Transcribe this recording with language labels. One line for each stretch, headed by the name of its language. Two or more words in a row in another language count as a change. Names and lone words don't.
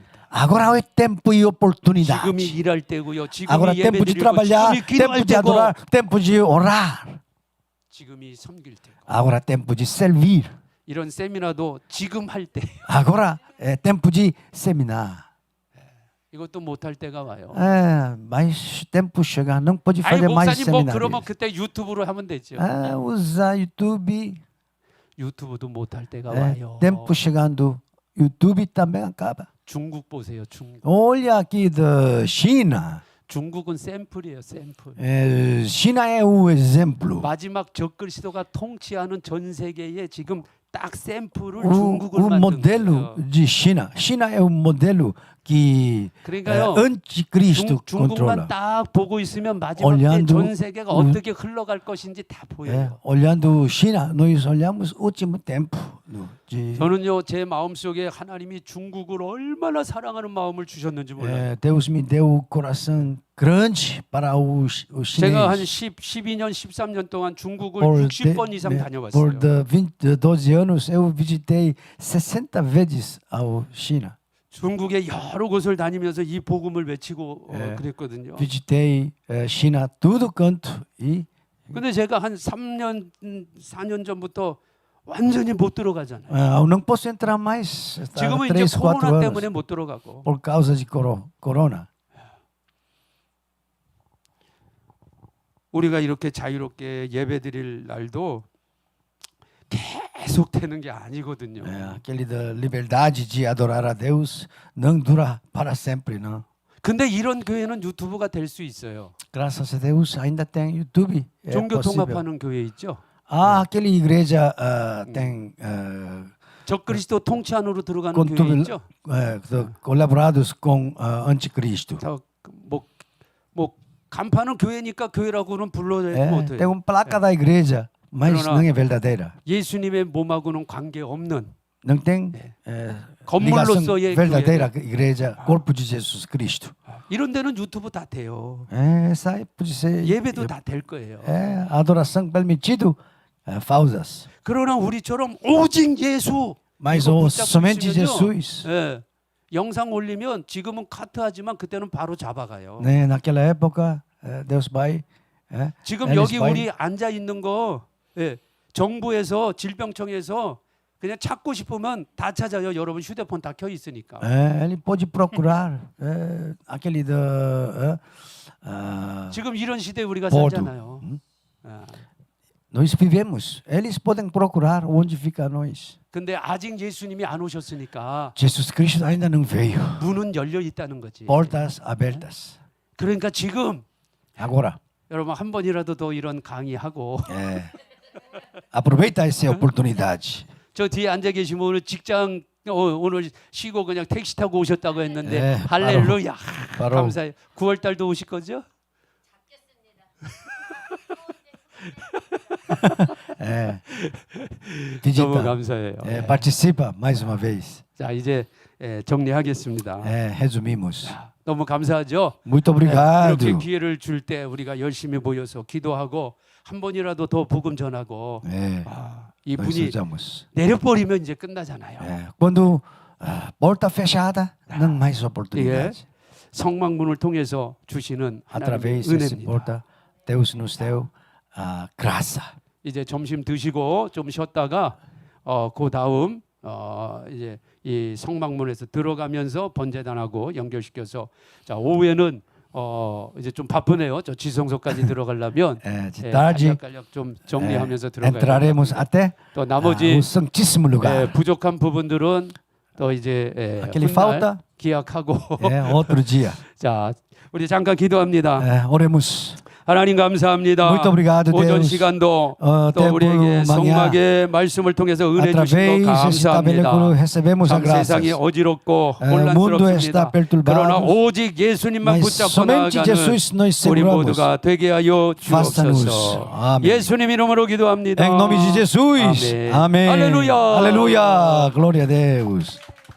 Portuguese: Agora é tempo e oportunidade.
Korean: 지금이 일할 때고요.
Portuguese: Agora
Korean: 지금이
Portuguese: é tempo de
Korean: 예배드리고
Portuguese: trabalhar,
Korean: 지금이 기도할
Portuguese: tempo de
Korean: 때고
Portuguese: adorar, tempo de orar.
Korean: 지금이 섬길 때고
Portuguese: Agora é tempo de servir.
Korean: 이런 세미나도 지금 할 때
Portuguese: Agora é tempo de seminar.
Korean: 이것도 못할 때가 와요.
Portuguese: Mas tempo chega, não pode
Korean: 아니
Portuguese: fazer mais
Korean: 목사님 뭐 그러면
Portuguese: seminários.
Korean: 그때 유튜브로 하면 되죠.
Portuguese: Usar YouTube.
Korean: 유튜브도 못할 때가
Portuguese: É,
Korean: 와요.
Portuguese: tempo chegando, YouTube também acaba.
Korean: 중국 보세요. 중국.
Portuguese: Olha aqui da China.
Korean: 중국은 샘플이에요. 샘플.
Portuguese: China é o exemplo.
Korean: 마지막 적그리스도가 통치하는 전 세계에 지금 딱 샘플을
Portuguese: O
Korean: 중국을 만든
Portuguese: modelo
Korean: 거예요.
Portuguese: de China. China é o modelo que
Korean: 그러니까요.
Portuguese: anticristo
Korean: 중국만
Portuguese: controla.
Korean: 딱 보고 있으면 마지막에
Portuguese: 올리안도-
Korean: 전 세계가 어떻게 흘러갈 것인지 다
Portuguese: É,
Korean: 보여요.
Portuguese: olhando China, nós olhamos o último tempo
Korean: 저는요 제 마음속에 하나님이 중국을 얼마나 사랑하는 마음을 주셨는지 몰라요.
Portuguese: Deus me deu o coração grande para os
Korean: 제가 한
Portuguese: chineses.
Korean: 12년, 13년 동안 중국을
Portuguese: Por,
Korean: 60번 이상
Portuguese: por
Korean: 다녀왔어요.
Portuguese: 12 anos eu visitei 60 vezes a China.
Korean: 중국의 여러 곳을 다니면서 이 복음을 외치고 예. 그랬거든요.
Portuguese: Visitei China todo canto e
Korean: 근데 제가 한 3년, 4년 전부터 완전히 못 들어가잖아요.
Portuguese: eu não posso entrar mais. Está
Korean: 지금은 이제
Portuguese: 3, 4
Korean: 코로나
Portuguese: anos
Korean: 때문에 못 들어가고.
Portuguese: por causa de corona.
Korean: 우리가 이렇게 자유롭게 예배드릴 날도 계속 되는 게 아니거든요.
Portuguese: Aquele da liberdade de adorar a Deus não dura para sempre, não.
Korean: 근데 이런 교회는 유튜브가 될 수 있어요.
Portuguese: Graças a Deus ainda tem YouTube. É
Korean: 종교
Portuguese: possível.
Korean: 통합하는 교회 있죠.
Portuguese: Aquele igreja tem
Korean: 적그리스도 통치 안으로 들어가는
Portuguese: com
Korean: 교회 있죠.
Portuguese: colaborados com anticristo.
Korean: 뭐 간판은 교회니까 교회라고는 불러야
Portuguese: Tem
Korean: 못해요.
Portuguese: placa da igreja, mas Pero não é verdadeira.
Korean: 예수님의 몸하고는 관계 없는
Portuguese: Não tem ligação
Korean: 건물로서의
Portuguese: verdadeira
Korean: 교회.
Portuguese: igreja, corpo de Jesus Cristo.
Korean: 이런 데는 유튜브 다 돼요.
Portuguese: Essa aí pode ser
Korean: 예배도 다 될 거예요.
Portuguese: adoração permitido, falsas.
Korean: 그러나 우리처럼 오직 예수.
Portuguese: Mas
Korean: 이거 붙잡고
Portuguese: somente
Korean: 있으면요.
Portuguese: Jesus.
Korean: 예. 영상 올리면 지금은 카트하지만 그때는 바로 잡아가요.
Portuguese: Né? Naquela época, Deus vai.
Korean: 지금
Portuguese: eles
Korean: 여기
Portuguese: vai-
Korean: 우리 앉아 있는 거 정부에서 질병청에서 그냥 찾고 싶으면 다 찾아요. 여러분 휴대폰 다 켜 있으니까.
Portuguese: Ele pode procurar aquele da.
Korean: 지금 이런 시대에 우리가
Portuguese: Porto.
Korean: 살잖아요. 아,
Portuguese: Nós vivemos. Eles podem procurar onde fica nós.
Korean: 근데 아직 예수님이 안 오셨으니까
Portuguese: Jesus Cristo ainda não veio.
Korean: 문은 열려 있다는 거지.
Portuguese: Portas abertas.
Korean: 그러니까 지금
Portuguese: Agora,
Korean: 여러분 한 번이라도 더 이런 강의하고
Portuguese: aproveita essa oportunidade.
Korean: 저 뒤에 앉아 계시면 오늘 직장 오늘 쉬고 그냥 택시 타고 오셨다고 했는데 네, 할렐루야 바로. 감사해요. 9월 달도 오실 거죠? 너무
Portuguese: Visita.
Korean: 감사해요.
Portuguese: Participa mais uma vez.
Korean: 자 이제 정리하겠습니다.
Portuguese: Resumimos.
Korean: 너무 감사하죠.
Portuguese: Muito obrigado.
Korean: 이렇게 기회를 줄 때 우리가 열심히 모여서 기도하고 한 번이라도 더 복음 전하고 이
Portuguese: Nós
Korean: 분이
Portuguese: usamos.
Korean: 내려버리면 이제 끝나잖아요.
Portuguese: Quando porta fechada, não mais oportunidade.
Korean: 성막문을 통해서 주시는 하나님의
Portuguese: Através dessa
Korean: 은혜입니다.
Portuguese: porta, Deus nos deu a graça.
Korean: 이제 점심 드시고 좀 쉬었다가 그 다음 이제 이 성막문에서 들어가면서 번제단하고 연결시켜서 자 오후에는 이제 좀 바쁘네요. 저 지성소까지 들어가려면
Portuguese: De tarde,
Korean: 간략간략 좀 정리하면서 들어가야
Portuguese: entraremos até
Korean: 또 나머지
Portuguese: o Santíssimo Lugar.
Korean: 부족한 부분들은 또 이제
Portuguese: Aquele
Korean: 훗날
Portuguese: falta,
Korean: 기약하고
Portuguese: outro dia.
Korean: 자 우리 잠깐 기도합니다.
Portuguese: Oremos.
Korean: 하나님 감사합니다.
Portuguese: Muito obrigado,
Korean: 오전
Portuguese: Deus.
Korean: 시간도 또
Portuguese: tempo
Korean: 우리에게
Portuguese: manhã,
Korean: 성막의 말씀을 통해서 은혜 주신 거
Portuguese: Através desse
Korean: 감사합니다.
Portuguese: tabernáculo recebemos a
Korean: 참
Portuguese: graça.
Korean: 세상이 어지럽고
Portuguese: mundo
Korean: 혼란스럽습니다.
Portuguese: está perturbado,
Korean: 그러나 오직 예수님만
Portuguese: Mas
Korean: 붙잡고
Portuguese: somente Jesus
Korean: 나아가는
Portuguese: nós
Korean: 우리
Portuguese: seguramos.
Korean: 모두가 되게 하여
Portuguese: Faça-nos.
Korean: 주옵소서.
Portuguese: Amém.
Korean: 예수님 이름으로 기도합니다.
Portuguese: Em nome de Jesus.
Korean: 아멘.
Portuguese: Amém.
Korean: 할렐루야.
Portuguese: Aleluia. Glória a Deus.